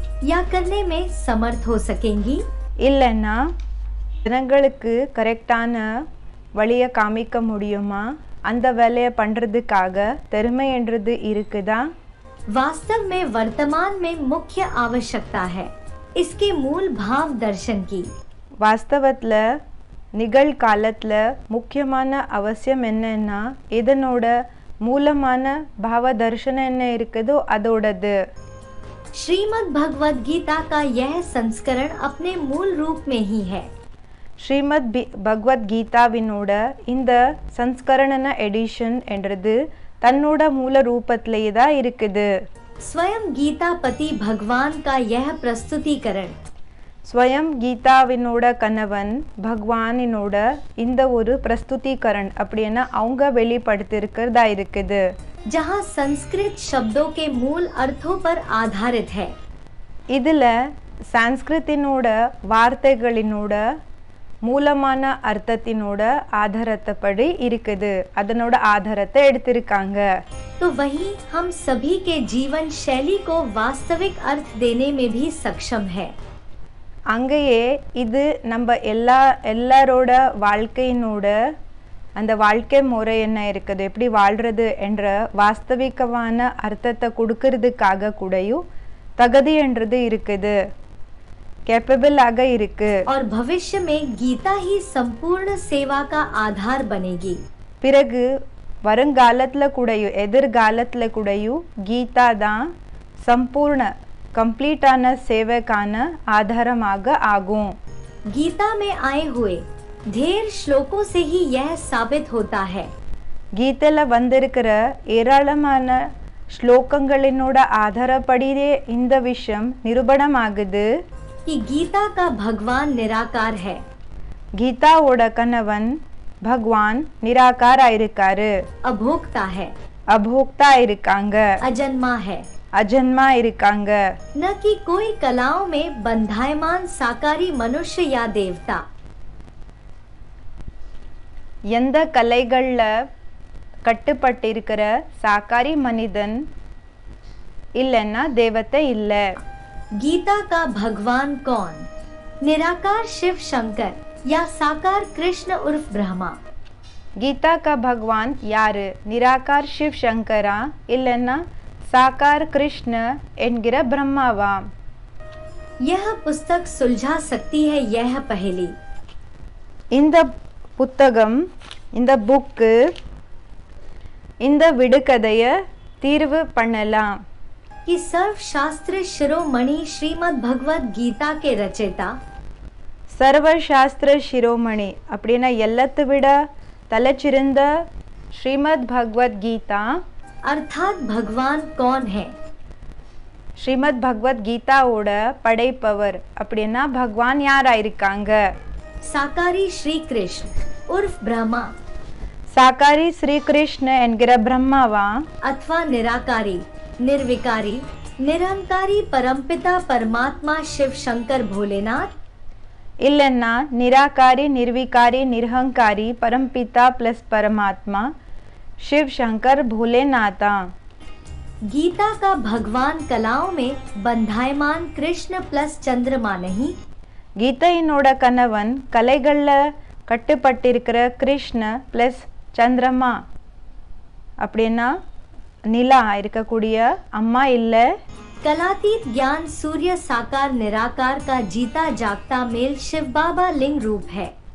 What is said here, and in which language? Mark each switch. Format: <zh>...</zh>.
<hi>या करने में समर्थ हो सकेंगी.</hi> <ta>இல்லைன்னா ஜனங்களுக்கு கரெக்டான வழியை காமிக்க முடியுமா அந்த வேலையை பண்ணுறதுக்காக திறமைன்றது இருக்குதா.</ta> <hi>वास्तव में वर्तमान में मुख्य आवश्यकता है इसके मूल भाव दर्शन की.</hi> <ta>வாஸ்தவத்தில் நிகழ்காலத்தில் முக்கியமான அவசியம் என்னன்னா இதனோட மூலமான பாவ தர்ஷனம் என்ன இருக்குதோ அதோடது.</ta> <hi>श्रीमद् भगवद गीता का यह संस्करण अपने मूल रूप में ही है.</hi> <ta>ஸ்ரீமத் பகவத் கீதாவினோட இந்த சம்ஸ்கரண எடிஷன் என்றது தன்னோட மூல ரூபத்திலேயே தான் இருக்குது.</ta> <hi>स्वयं गीतापति भगवान का यह प्रस्तुतिकरण</hi> <ta>ஸ்வயம் கீதாவினோட கணவன் பகவானினோட இந்த ஒரு பிரஸ்துதிகரண் அப்படின்னா அவங்க வெளிப்படுத்தியிருக்கிறதா இருக்குது.</ta> <hi>जहाँ संस्कृत शब्दों के मूल अर्थों पर आधारित है.</hi> <ta>இதில் சான்ஸ்கிருத்தினோட வார்த்தைகளினோட மூலமான அர்த்தத்தினோட ஆதாரத்தைப்படி இருக்குது. அதனோட ஆதாரத்தை எடுத்திருக்காங்க.</ta> <hi>तो वहीं हम सभी के जीवन शैली को वास्तविक अर्थ देने में भी सक्षम है.</hi> <ta>அங்கேயே இது நம்ம எல்லாரோட வாழ்க்கையினோட அந்த வாழ்க்கை முறை என்ன இருக்குது, எப்படி வாழ்கிறது என்ற வாஸ்தவிகமான அர்த்தத்தை கொடுக்கறதுக்காக கூடயும் தகுதி என்றது இருக்குது, कैपेबल ஆக இருக்கு.</ta> <hi>और भविष्य में गीता ही संपूर्ण सेवा का आधार बनेगी.</hi> <ta>பிறகு வருங்காலத்தில் கூடயும் எதிர்காலத்தில் கூடயும் கீதா தான் சம்பூர்ண கம்ப்ளீட்டான சேவைக்கான ஆதாரமாக ஆகும்.</ta> <hi>गीता में आए हुए ढेर श्लोकों से ही यह साबित होता है.</hi> <ta>கீதையில் வந்திருக்கிற ஏராளமான ஸ்லோகங்களினோட ஆதாரப்படியே இந்த விஷயம் நிரூபணமாகுது.</ta> <hi>कि गीता का भगवान निराकार है.</hi> <ta>கீதாவோட கணவன் பகவான் நிராகாரா இருக்காரு,</ta> <hi>अभोक्ता है,</hi> <ta>அபோக்தா இருக்காங்க,</ta> <hi>अजन्मा है,</hi> <ta>அஜன்மா இருக்காங்க.</ta> <hi>न कि कोई कलाओं में बंधायमान साकारी मनुष्य या देवता.</hi> <ta>எந்த கலைகளில் கட்டுப்பட்டிருக்கிற சாக்காரி மனிதன் இல்லைன்னா தேவத்தை இல்லை.</ta> <hi>गीता का भगवान कौन? निराकार शिव शंकर या साकार कृष्ण उर्फ ब्रह्मा.</hi> <ta>கீதா</ta> <hi>का भगवान</hi> <ta>யாரு? நிராகார் சிவ் சங்கரா இல்லைன்னா சாக்கார் கிருஷ்ண என்கிற பிரம்மாவா?</ta> <hi>यह पुस्तक सुलझा सकती है यह पहेली.</hi> <ta>இந்த புத்தகம், இந்த புக்கு இந்த விடுகதையை தீர்வு பண்ணலாம்.</ta> <hi>कि सर्वशास्त्र शिरोमणि श्रीमद् भगवद गीता के रचयिता</hi> <ta>சர்வசாஸ்திர சிரோமணி அப்படின்னா எல்லாத்தை விட தலைச்சிறந்த ஸ்ரீமத் பகவத் கீதா</ta> <hi>अर्थात भगवान कौन है?</hi> <ta>ஸ்ரீமத் பகவத் கீதாவோட படைப்பவர் அப்படின்னா பகவான் யாரா இருக்காங்க?</ta> <hi>साकारी श्री कृष्ण उर्फ ब्रह्मा</hi> <ta>சாக்காரி ஸ்ரீ கிருஷ்ண என்கிற பிரம்மாவா?</ta> <hi>अथवा निराकारी निर्विकारी निरंकारी परमपिता परमात्मा शिव शंकर भोलेनाथ.</hi> <ta>இல்லைன்னா நிராகாரி நிர்விகாரி நிர்ஹங்காரி பரம்பிதா பிளஸ் பரமாத்மா शिव शंकर भोलेनाथा.</ta> <hi>गीता का भगवान कलाओं में बंधायमान कृष्ण प्लस चंद्रमा नहीं.</hi> <ta>கீதையினோட கணவன் கலைகளில் கட்டுப்பட்டிருக்கிற கிருஷ்ண பிளஸ் சந்திரமா அப்படின்னா நிலா இருக்கக்கூடிய அம்மா இல்லை.</ta> <hi>कलातीत ज्ञान सूर्य साकार निराकार का जीता जागता मेल शिव बाबा लिंग रूप है.</hi>